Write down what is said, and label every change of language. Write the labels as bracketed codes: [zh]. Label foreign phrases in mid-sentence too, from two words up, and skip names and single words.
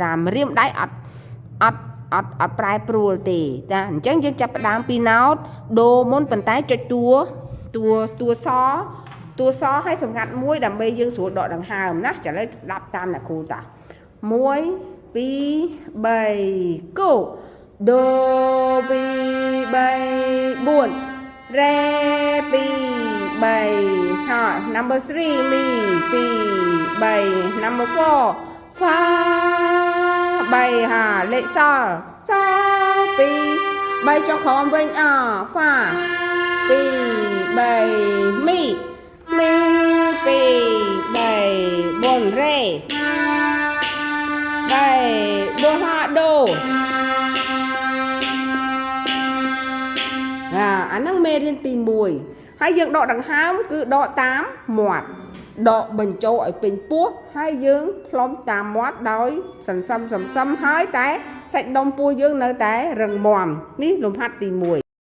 [km] 5 ម្រាមដៃអត់ប្រែប្រួលទេចាអញ្ចឹងយើងចាប់ផ្ដើមពីណោតដូមុនប៉ុន្តែចុចតួសឲ្យសម្ងាត់មួយដើម្បីយើងស្រួលដកដង្ហើមណាចាឥឡូវស្ដាប់តាមអ្នកគ្រូតា1 2 3 go do 2 3 4 re 2 3 ha number 3 mi 2 3 number 4 fa 3 ha លេខសល់ស2 3ចុះក្រោមវិញ fa 2 3 mi 2 3 4 re 3 4 ha do អាហ្នឹងមេរៀនទី1ហើយយើងដកដង្ហើមគឺដកតាមមាត់ដកបញ្ចូលឲ្យពេញពោះហើយយើងផ្លុំតាមមាត់ដោយសន្សំហើយតែសាច់ដុំពោះយើងនៅតែរឹងមាំនេះលំហាត់ទី1